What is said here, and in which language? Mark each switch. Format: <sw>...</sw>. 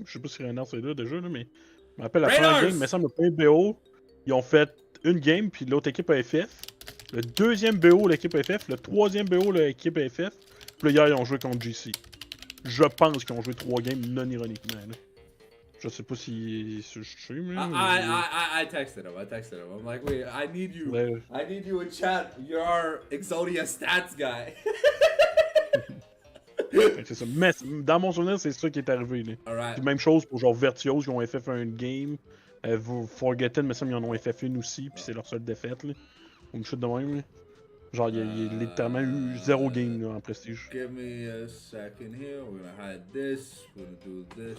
<fr>Je sais pas si Renard c'est là déjà, là, mais... Je me rappelle la première game, mais ça, le premier BO, ils ont fait une game, puis l'autre équipe AFF. Le deuxième BO, l'équipe AFF. Le troisième BO, l'équipe AFF. Puis là, hier, ils ont joué contre GC. Je pense qu'ils ont joué 3 games non-ironiquement, là. Je sais pas si je sais, mais...</fr> <en>I texted him. I'm like, wait, I need you.</en> <fr>Ouais.</fr> <en>I need you in chat. You're our Exodia stats guy.</en> <fr>C'est ça. Mais dans mon souvenir, c'est ça qui est arrivé, là.</fr> <en>Alright.</en> <fr>Puis même chose pour genre Virtuose, ils ont FF une game. Forgotten, mais ça, ils en ont FF une aussi, puis c'est leur seule défaite, là. Ou une chute de même, là. Genre, il y a littéralement eu 0 game, là, en prestige.</fr> <en>Give me a second here. We're gonna hide this. We're gonna do this.</en>